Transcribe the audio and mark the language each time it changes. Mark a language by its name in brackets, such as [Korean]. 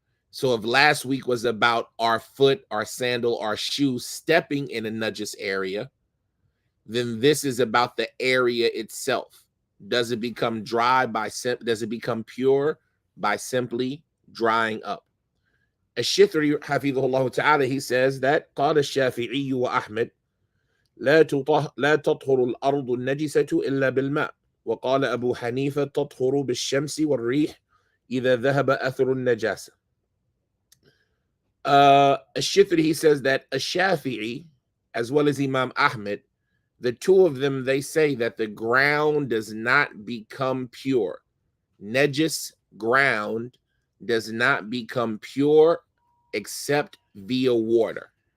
[English] So if last week was about our foot, our sandal, our shoe stepping in a najis area, then this is about the area itself. Does it become dry does it become pure by simply drying up? [Arabic] الشثري حفظه الله تعالى, [English] he says that [Arabic] قال الشافعي وأحمد لا تطهر الأرض النجسة إلا بالماء، وقال أبو حنيفة تطهر بالشمس والريح إذا ذهب أثر النجاسة. [English] الشثري, he says that الشافعي as well as Imam Ahmed, the two of them, they say that the ground does not become pure. Najis ground does not become pure except via water.